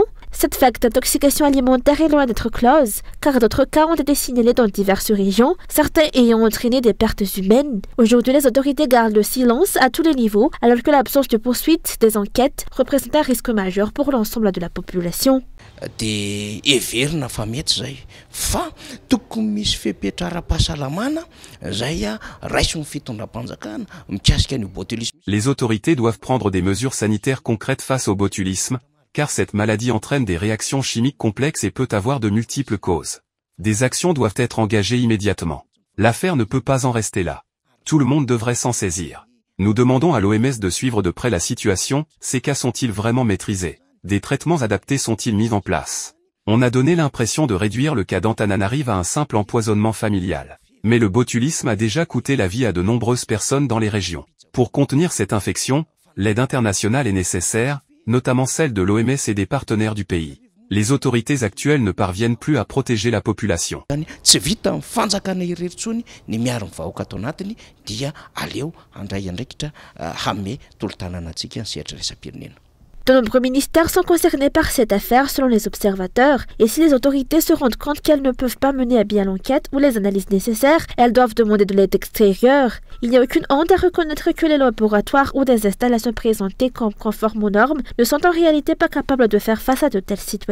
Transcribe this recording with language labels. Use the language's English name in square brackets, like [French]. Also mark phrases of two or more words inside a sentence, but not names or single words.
[French] Cette vague d'intoxication alimentaire est loin d'être close, car d'autres cas ont été signalés dans diverses régions, certains ayant entraîné des pertes humaines. Aujourd'hui, les autorités gardent le silence à tous les niveaux, alors que l'absence de poursuite des enquêtes représente un risque majeur pour l'ensemble de la population. [Malagasy] De everina fa mety zay fa tokony misy fepetra ara-pahasalamana zay raiso ny fitondram-panjakana mikasika ny botulisme. [French] Les autorités doivent prendre des mesures sanitaires concrètes face au botulisme, car cette maladie entraîne des réactions chimiques complexes et peut avoir de multiples causes. Des actions doivent être engagées immédiatement. L'affaire ne peut pas en rester là. Tout le monde devrait s'en saisir. Nous demandons à l'OMS de suivre de près la situation. Ces cas sont-ils vraiment maîtrisés? Des traitements adaptés sont-ils mis en place? On a donné l'impression de réduire le cas d'Antananarive à un simple empoisonnement familial. Mais le botulisme a déjà coûté la vie à de nombreuses personnes dans les régions. Pour contenir cette infection, l'aide internationale est nécessaire, notamment celle de l'OMS et des partenaires du pays. Les autorités actuelles ne parviennent plus à protéger la population. [Malagasy] Tsy vita mifanjakana irery intsony ny miaro ny vahoaka ato anatiny dia aleo handray andraikitra hame tolo-tanànantsika ny sehatra raisam-pirenena. [French] De nombreux ministères sont concernés par cette affaire selon les observateurs, et si les autorités se rendent compte qu'elles ne peuvent pas mener à bien l'enquête ou les analyses nécessaires, elles doivent demander de l'aide extérieure. Il n'y a aucune honte à reconnaître que les laboratoires ou des installations présentées comme conformes aux normes ne sont en réalité pas capables de faire face à de telles situations.